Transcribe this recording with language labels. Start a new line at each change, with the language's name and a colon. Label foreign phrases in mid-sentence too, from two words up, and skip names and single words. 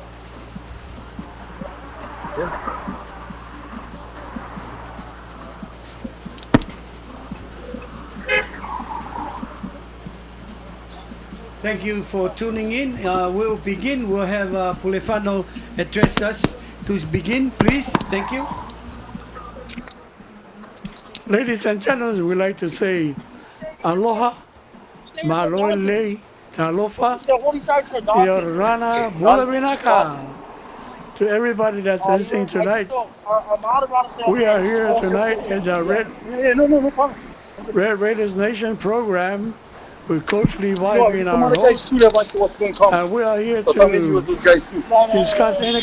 English: Thank you for tuning in. We'll begin. We'll have Pulefano address us to begin, please. Thank you. Ladies and gentlemen, we like to say aloha, malole, talofa, yorana, bulavinaka. To everybody that's listening tonight, we are here tonight in the No problem. Red Raiders Nation program with Coach Levi No, being some our other guys host. too that wants what's going to come. And we are here So maybe it to was those guys too. discuss any